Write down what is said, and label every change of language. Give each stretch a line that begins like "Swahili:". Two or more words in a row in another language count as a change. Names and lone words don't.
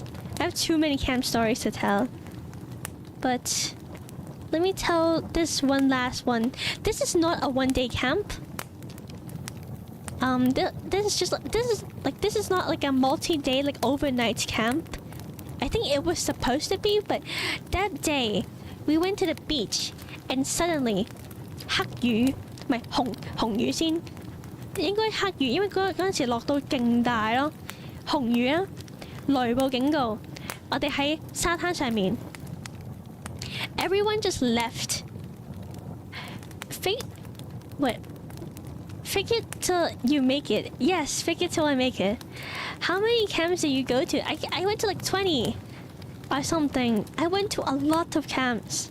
English: I have too many camp stories to tell. But let me tell this one last one. This is not a one-day camp. This is not like a multi-day, like overnight camp. I think it was supposed to be, but that day we went to the beach and suddenly
Cantonese: 黑雨，唔係紅雨先，應該黑雨，因為嗰陣時落到勁大咯，紅雨啊，雷暴警告，我哋喺沙灘上面
English: ，everyone just left. Fake it till you make it. Yes, fake it till I make it. How many camps did you go to? I went to like 20 or something. I went to a lot of camps.